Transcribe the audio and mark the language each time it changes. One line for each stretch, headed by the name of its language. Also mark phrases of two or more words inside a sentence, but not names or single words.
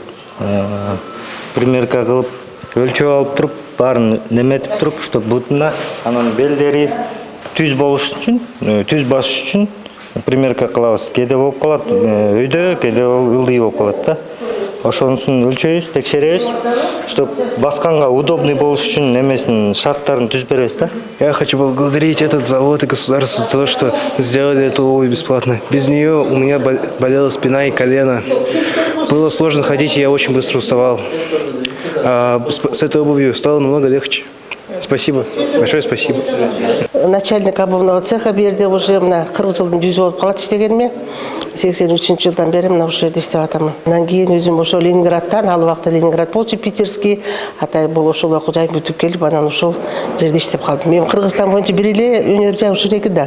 Kyrgyz: Примерка кылып, өлчөп алып туруп, баарын неметип туруп, чтоб бутуна анан белдери түз болуш үчүн, түз басыш үчүн примерка кылабыз. Кээде болуп калат өйдө, кээде ылдый болуп калат да. Ошонусун өлчөйбүз, текшеребиз, чтоб басканга удобный болуш үчүн немесин шарттарын түзүп беребиз да.
Russian: Я хочу поблагодарить этот завод и государство за то, что сделали эту обувь бесплатно. Без нее у меня болела спина и колено. Было сложно ходить, и я очень быстро уставал. А с этой обувью стало намного легче. Спасибо, большое спасибо. Начальник обувного цеха
Kyrgyz: берди уже мына 40 жылдын жүзү болуп калат иштегениме. 83 жылдан бери мына ушул жерде иштеп атам. Андан кийин өзүм ошо Ленинградтан, ал убакта Ленинград болчу, Питерский, атай бул ошол окуу жайын бүтүп келип, анан ошол жерде иштеп калдым. Мен Кыргызстан боюнча бир эле өнөр жагышыр эки да.